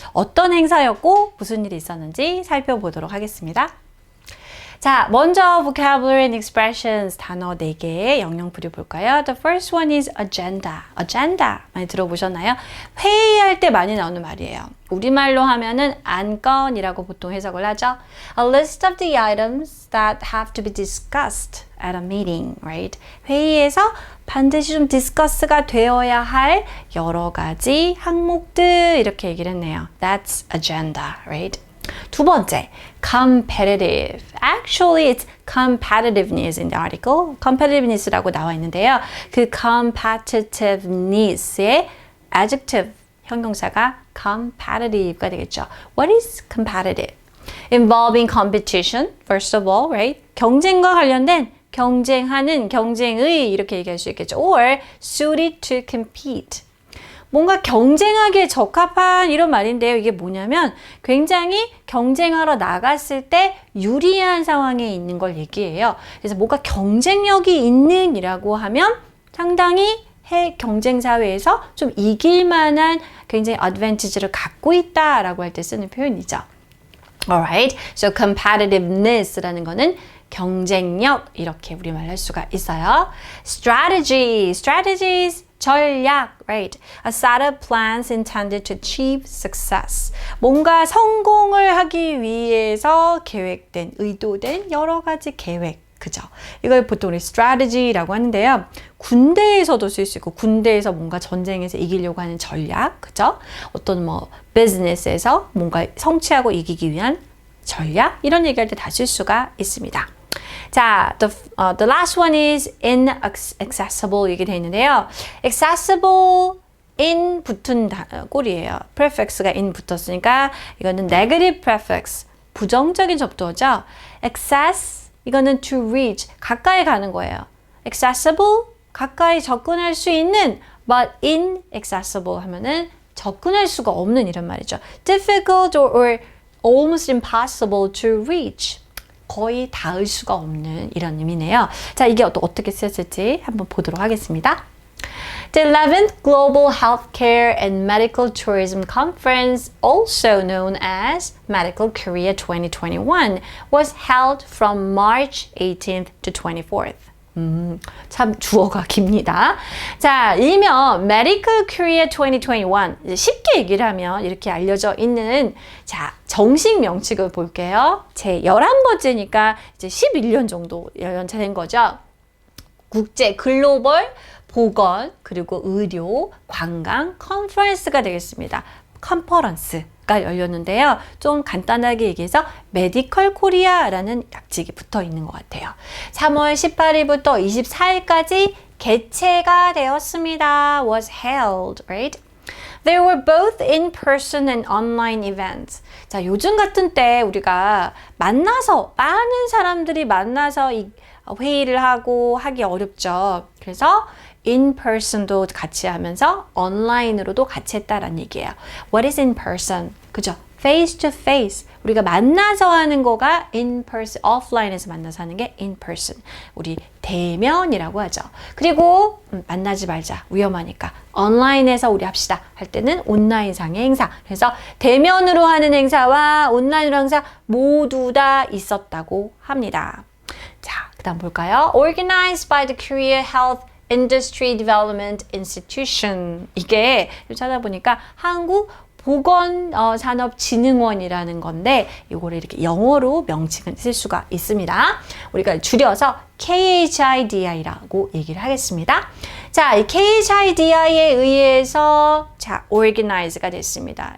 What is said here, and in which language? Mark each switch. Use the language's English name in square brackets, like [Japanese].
[Korean] 어떤 행사였고 무슨 일이 있었는지 살펴보도록 하겠습니다. 자, 먼저 [English] vocabulary and expressions [Korean] 단어 4개의 영영풀이 볼까요? [English] The first one is agenda. [Korean] agenda 많이 들어보셨나요? 회의할 때 많이 나오는 말이에요. 우리말로 하면은 안건이라고 보통 해석을 하죠. [English] A list of the items that have to be discussed at a meeting, right? [Korean] 회의에서 반드시 좀 디스커스가 되어야 할 여러 가지 항목들 이렇게 얘기를 했네요. [English] That's agenda, right? [Korean] 두 번째, [English] competitive. Actually, it's competitiveness in the article. [Korean] competitiveness라고 나와 있는데요. 그 competitiveness의 adjective 형용사가 competitive가 되겠죠. [English] What is competitive? Involving competition, first of all, right? [Korean] 경쟁과 관련된 경쟁하는, 경쟁의 이렇게 얘기할 수 있겠죠. [English] Or suited to compete. [Korean] 뭔가 경쟁하기에 적합한 이런 말인데요. 이게 뭐냐면 굉장히 경쟁하러 나갔을 때 유리한 상황에 있는 걸 얘기해요. 그래서 뭔가 경쟁력이 있는 이라고 하면 상당히 경쟁 사회에서 좀 이길 만한 굉장히 advantage를 갖고 있다라고 할 때 쓰는 표현이죠. Alright, so competitiveness라는 거는 경쟁력 이렇게 우리말 할 수가 있어요. [English] Strategy, strategies 전략, right? A set of plans intended to achieve success. [Korean] 뭔가 성공을 하기 위해서 계획된, 의도된 여러 가지 계획. 그죠? 이걸 보통 우리 strategy라고 하는데요. 군대에서도 쓸 수 있고, 군대에서 뭔가 전쟁에서 이기려고 하는 전략. 그죠? 어떤 뭐, 비즈니스에서 뭔가 성취하고 이기기 위한 전략. 이런 얘기할 때 다 쓸 수가 있습니다. [English] 자, the last one is inaccessible [Korean] 이게 되어 있는데요. accessible in 붙은 꼴이에요. prefix가 in 붙었으니까 이거는 negative prefix, 부정적인 접두어죠. access 이거는 to reach, 가까이 가는 거예요. accessible, 가까이 접근할 수 있는 [English] but inaccessible [Korean] 하면은 접근할 수가 없는 이런 말이죠. [English] difficult or almost impossible to reach. [Korean] 거의 닿을 수가 없는 이런 의미네요. 자, 이게 또 어떻게 쓰였을지 한번 보도록 하겠습니다. [English] The 11th Global Healthcare and Medical Tourism Conference, also known as Medical Korea 2021, was held from March 18th to 24th. [Korean] 참 주어가 깁니다. 자, 일명 Medical Korea 2021 쉽게 얘기를 하면 이렇게 알려져 있는 자 정식 명칭을 볼게요. 제 11번째니까 이제 11년 정도 연차된 거죠. 국제 글로벌 보건 그리고 의료 관광 컨퍼런스가 되겠습니다. 컨퍼런스가 열렸는데요. 좀 간단하게 얘기해서 메디컬 코리아라는 약직이 붙어 있는 것 같아요. 3월 18일부터 24일까지 개최가 되었습니다. [English] was held, right? There were both in-person and online events. [Korean] 자, 요즘 같은 때 우리가 만나서 많은 사람들이 만나서 회의를 하고 하기 어렵죠. 그래서 in-person도 같이 하면서 온라인으로도 같이 했다라는 얘기예요. [English] What is in-person? 그죠? face to face. [Korean] 우리가 만나서 하는 거가 in-person, offline에서 만나서 하는 게 in-person. 우리 대면이라고 하죠. 그리고 만나지 말자. 위험하니까. 온라인에서 우리 합시다. 할 때는 온라인상의 행사. 그래서 대면으로 하는 행사와 온라인으로 하는 행사 모두 다 있었다고 합니다. 자, 그 다음 볼까요? [English] Organized by the Korea Health Industry Development Institution. [Korean] 이게 찾아보니까 한국 보건산업진흥원이라는 건데 이거를 이렇게 영어로 명칭을 쓸 수가 있습니다. 우리가 줄여서 KHIDI라고 얘기를 하겠습니다. 자, 이 KHIDI에 의해서 자, organize가 됐습니다.